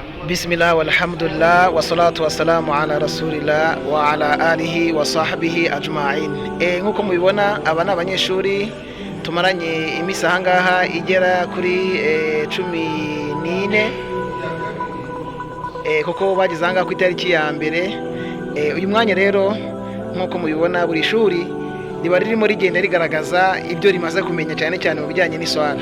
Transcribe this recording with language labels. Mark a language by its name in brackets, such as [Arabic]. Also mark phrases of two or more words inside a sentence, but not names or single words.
[Arabic] بسم الله والحمد لله والصلاة والسلام على رسول الله وعلى آله وصحبه أجمعين. [Kinyarwanda] Nkuko mubibona aba ni abanyeshuri tumaranye imisi ahangaha igera kuri 14 kuko bagize ahangaha ku itariki ya mbere. Uyu mwanya rero nkuko mubibona buri shuri riba ririmo rigenda rigaragaza ibyo rimaze kumenya cyane cyane mu bijyanye n'iswala.